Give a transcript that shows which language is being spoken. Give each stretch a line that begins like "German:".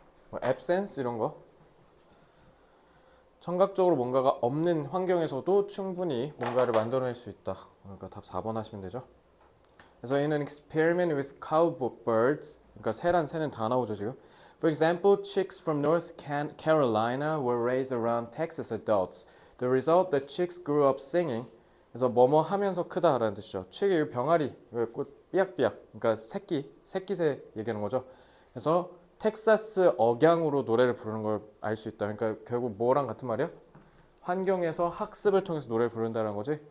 Korean: 뭐 absence 이런 거. 청각적으로 뭔가가 없는 환경에서도 충분히 뭔가를 만들어낼 수 있다. 그러니까 답 4번 하시면 되죠. 그래서
English: in an experiment with cowbirds,
Korean: 그러니까 새는 다 나오죠 지금.
English: For example, chicks from North Carolina were raised around Texas adults. The result, the chicks grew up singing.
Korean: 그래서 뭐뭐 하면서 크다라는 뜻이죠. 칡이 병아리, 꽃 삐약삐약, 그러니까 새끼새 얘기하는 거죠. 그래서 텍사스 억양으로 노래를 부르는 걸 알 수 있다. 그러니까 결국 뭐랑 같은 말이야? 환경에서 학습을 통해서 노래를 부른다는 거지.